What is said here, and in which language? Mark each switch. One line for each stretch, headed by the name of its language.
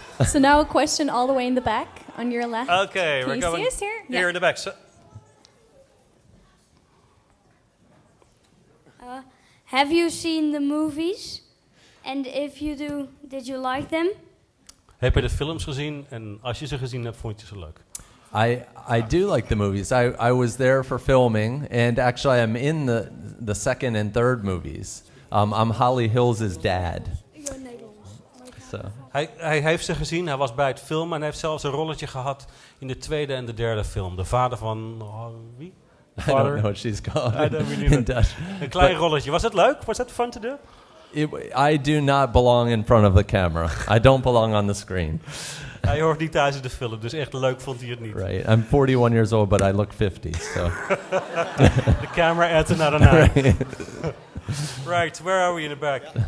English: So now a question all the way in the back on your left. Okay, Can we're you going see us here? here in the back. So, Have you seen the movies? And if you do, did you like them?
Dutch: heb je de films gezien? En als je ze gezien hebt, vond je ze leuk?
English: I do like the movies. I was there for filming, and actually I'm in the second and third movies. I'm Holly Hills' dad. So.
Dutch: Hij heeft ze gezien, hij was bij het filmen en hij heeft zelfs een rolletje gehad in de tweede en de derde film. De vader van... wie?
English: I don't know what she's called I don't really in Dutch.
Dutch: Een klein rolletje. Was het leuk?
English: Was that fun to do? I do not belong in front of the camera. I don't belong on the screen.
Dutch: Hij hoort niet thuis in de film, dus echt leuk vond hij het niet.
English: Right. I'm 41 years old, but I look 50, so... The camera adds another 9. Right, where are we in the back?